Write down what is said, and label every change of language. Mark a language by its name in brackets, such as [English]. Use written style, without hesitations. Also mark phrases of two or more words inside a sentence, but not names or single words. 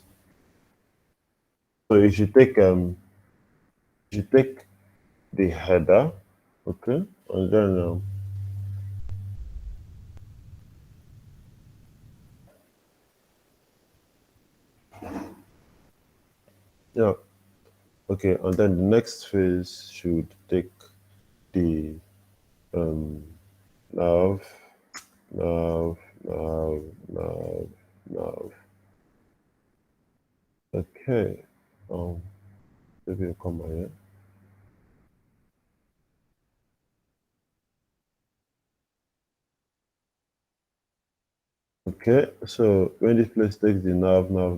[English] So you take the header, okay, and then yeah, okay, and then the next phase should take the um nav, nav, nav, nav, nav. Okay, maybe I'll come here. Okay, so when this place takes the nav,